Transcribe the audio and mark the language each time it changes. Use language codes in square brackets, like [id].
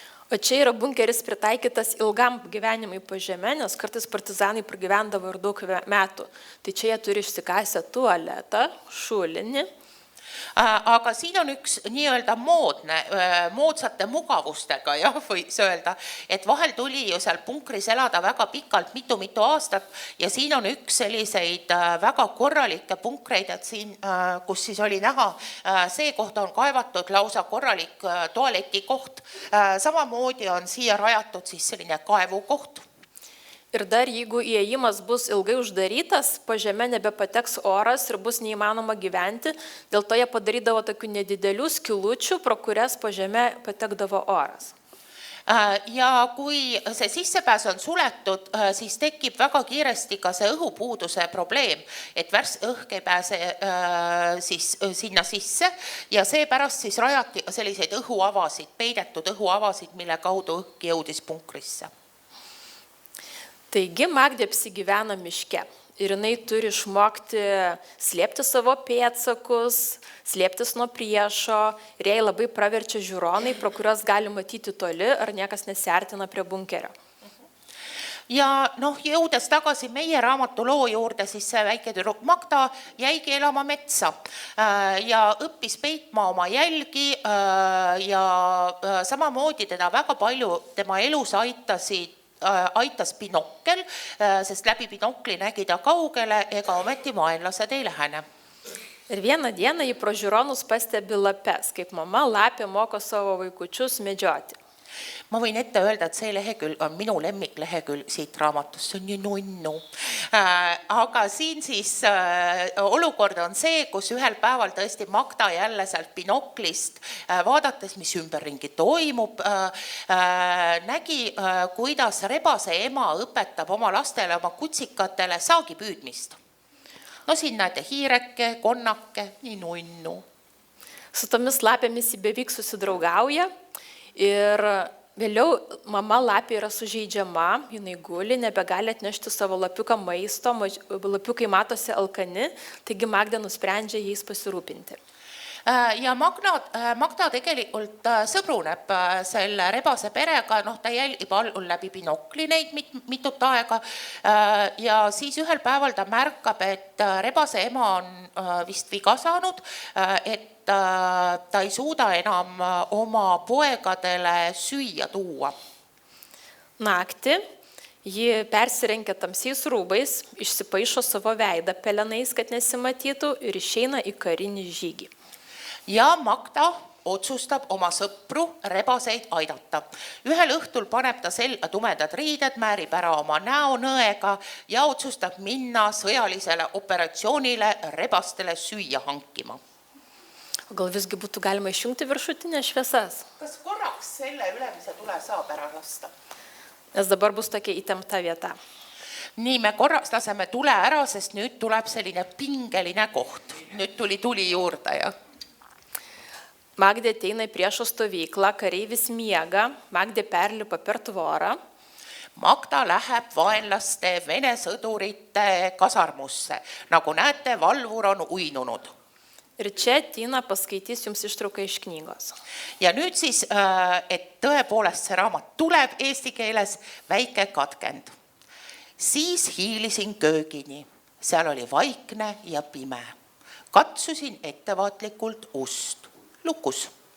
[lt] O čia yra bunkeris pritaikytas ilgam gyvenimui po žeme, nes kartais partizanai pragyvendavo ir daug metų. Tai čia jie turi išsikasę tualetą, šulinį. [et] Aga siin on üks nii-öelda moodsate mugavustega, võiks öelda, et vahel tuli ju seal punkris elada väga pikalt, mitu aastat ja siin on üks selliseid väga korralikke punkreid, et siin, kus siis oli näha, see koht on kaevatud lausa korralik tualetikoht. Samamoodi on siia rajatud siis selline kaevukoht. [lt] Ir dar jeigu įėjimas bus ilgai uždarytas, po žeme nebepateks oras ir bus neįmanoma gyventi, dėl to jie padarydavo tokių nedidelių skilučių, pro kurias po žeme patekdavo oras. [et] Ja kui see sissepääs on suletud, siis tekib väga kiiresti ka see õhupuuduse probleem, et värske õhk ei pääse siis sinna sisse ja seepärast siis rajati selliseid õhuavasid, peidetud õhuavasid, mille kaudu õhk jõudis punkrisse. [lt] Taigi Magdė apsigyvena miške ir jinai turi išmokti slėpti savo pėdsakus, slėptis nuo priešo ir jai labai praverčia žiūronai, pro kurios gali matyti toli, ar niekas nesiartina prie bunkerio. [et] Ja jõudes tagasi meie raamatuloo juurde, siis see väike tüdruk Magda jäigi elama metsa ja õppis peitma oma jälgi ja samamoodi teda väga palju tema elus aitas binokkel, sest läbi binokli nägi ta kaugele ega ometi vaenlased ei lähene. [lt] Ir vieną dieną jį pro žiūronus pastebi lapes, kaip mama lapė moko savo vaikučius medžioti. [et] Ma võin ette öelda, et see lehekülg on minu lemmiklehekülg siit raamatust, see on nii nunnu. Aga siin siis olukord on see, kus ühel päeval tõesti Magda jälle sealt binoklist vaadates, mis ümberringi toimub, nägi, kuidas rebase ema õpetab oma lastele, oma kutsikatele saagi püüdmist. Siin näete hiireke, konnake, nii nunnu. [lt] Su tomis lapėmis jį beveik susidraugauja ir vėliau mama lapė yra sužeidžiama, jinai guli, nebegali atnešti savo lapiuką maisto, lapiukai matosi alkani, taigi Magda nusprendžia jais pasirūpinti. [et] Ja Magda tegelikult sõbruneb selle rebase perega, ta jälgib allul läbi binokli neid mitut aega ja siis ühel päeval ta märkab, et rebase ema on vist viga saanud, et ta ei suuda enam oma poegadele süüa tuua. [lt] Naktį ji persirengia tamsiais rūbais, išsipaišo savo veidą pelenais, kad nesimatytų ir išeina į karinį žygį. [et] Ja Magda otsustab oma sõpru rebaseid aidata. Ühel õhtul paneb ta selga tumedad riided, määrib ära oma näonõega ja otsustab minna sõjalisele operatsioonile rebastele süüa hankima. [lt] Gal visgi būtų galima išjungti viršutinės šviesas, [et] kas korraks selle ülemise tule saab ära lasta? [lt] nes dabar bus tokia įtempta vieta. [et] Nii me korraks laseme tule ära, sest nüüd tuleb selline pingeline koht. Nüüd tuli juurde ja [lt] Magdė ateina į priešo stovyklą, kareivis miega, Magdė perlipa per tvorą, [et] Magda läheb vaenlaste Vene sõdurite kasarmusse. Nagu näete, valvur on uinunud. [lt] ir čia Tiina paskaitys jums ištrauką iš knygos. [et] Ja nüüd siis, et tõepoolest see raamat tuleb eesti keeles, väike katkend. Siis hiilisin köögini. Seal oli vaikne ja pime. Katsusin ettevaatlikult ust. Lukus.